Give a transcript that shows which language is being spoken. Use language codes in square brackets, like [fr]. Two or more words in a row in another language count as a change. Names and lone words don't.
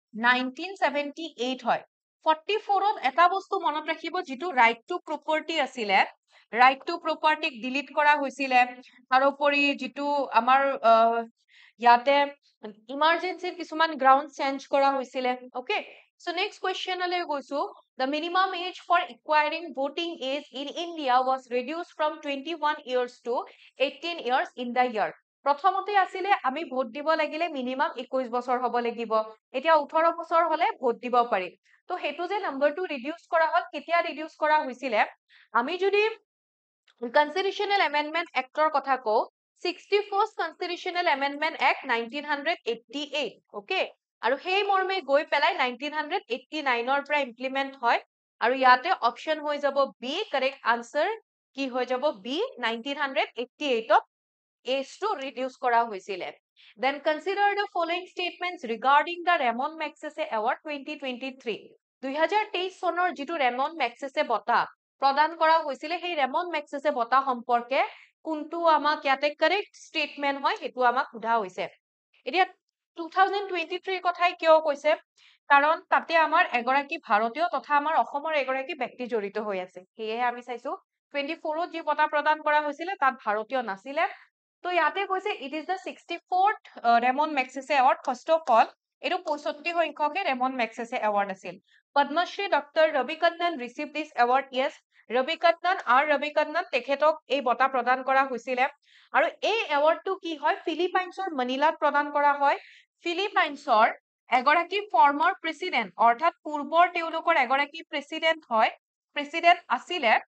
[as] 1978 হয় 44ত এটা বস্তু মনত ৰাখিব যেটো [en] right to property [as] আছিলে [en] right to propertyক [as] ডিলিট কৰা হৈছিলে তাৰোপৰি যেটো আমাৰ ইয়াতে ইমাৰ্জেন্সিৰ কিছুমান [en] ground change [as] কৰা হৈছিলে ওকে [en] so next question [as] লৈ গৈছু [en] the minimum age for acquiring voting age in India was reduced from 21 years to 18 years in the year [as] প্ৰথমতে আছিলে আমি ভোট দিব লাগিলে মিনিমাম 21 বছৰ হ'ব লাগিব এতিয়া 18 বছৰ হলে ভোট দিব পাৰি তো হেতু যে [en] numberটো reduce [as] কৰা হল কেতিয়া ৰিডিউস কৰা হৈছিলে আমি যদি [en] constitutional amendment actৰ [as] কথা কও 61st [en] constitutional amendment act [as] 1988 ওকে আৰু সেই মৰ্মে গৈ পেলাই 1989 ৰ পৰা ইমপ্লিমেন্ট হয় আৰু ইয়াতে অপশন হৈ যাব [en] B correct answer [as] কি হৈ যাব বি 1988 [en] age to reduce [as] কৰা হৈছিলে [en] then consider the following statements regarding the Ramon Magsaysay Award 2023 [as] 2023 চনৰ যিটো ৰেমন মেগছেছে বঁটা প্ৰদান কৰা হৈছিলে সেই ৰেমন মেগছেছে বঁটা সম্পৰ্কে কোনটো আমাক ইয়াতে [en] correct statement [as] হয় হেতু আমাক সোধা হৈছে এতিয়া 2023 কথাই কিয় কৈছে কাৰণ তাতে আমাৰ এগৰাকী ভাৰতীয় তথা আমাৰ অসমৰ এগৰাকী ব্যক্তি জড়িত হৈ আছে সেয়ে আমি চাইছো 24ত যি বঁটা প্ৰদান কৰা হৈছিলে তাত ভাৰতীয় নাছিলে তো ইয়াতে কৈছে [en] it is the 64th [as] ৰেমন মেগছেছে [en] award first of all [as] এইটো 65 সংখ্যকে ৰেমন মেগছেছে এৱাৰ্ড আছিল পদ্মশ্ৰী ডক্টৰ ৰবি কন্নন [en] receive this award [as] yes ৰবি কন্নন তেখেতক এই বঁটা প্ৰদান কৰা হৈছিলে আৰু এই এৱাৰ্ডটো কি হয় ফিলিপাইনছৰ মনিলাত প্ৰদান কৰা হয় ফিলিপাইনছৰ এগৰাকী [en] former president [as] অৰ্থাৎ পূৰ্বৰ তেওঁলোকৰ এগৰাকী প্ৰেসিডেন্ট আছিলে